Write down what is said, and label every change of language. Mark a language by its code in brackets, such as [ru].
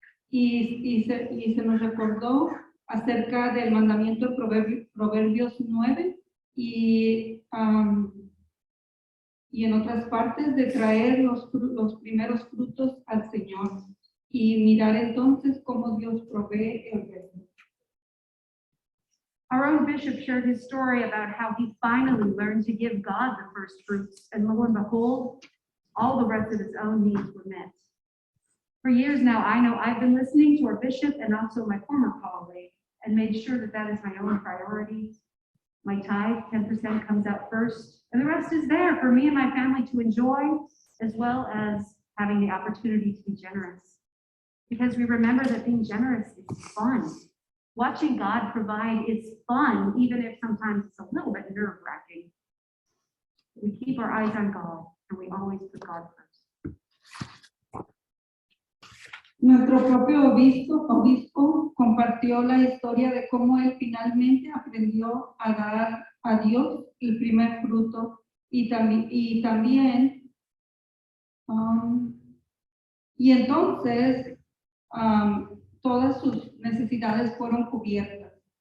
[es] Y se nos recordó acerca del mandamiento de Proverbios 9 y en otras partes de traer los primeros frutos al Señor y mirar entonces cómo Dios provee el resto. [en] Our own bishop shared his story about how he finally learned to give God the first fruits, and lo and behold, all the rest of his own needs were met. For years now, I know I've been listening to our bishop and also my former colleague and made sure that that is my own priority. My tithe, 10% comes out first, and the rest is there for me and my family to enjoy, as well as having the opportunity to be generous. Because we remember that being generous is fun. Watching God provide is fun, even if sometimes it's a little bit nerve-wracking. We keep our eyes on God, and we always put God first. [es] Nuestro propio obispo compartió la historia de cómo él finalmente aprendió a dar a Dios el primer fruto y entonces todas sus necesidades fueron cubiertas.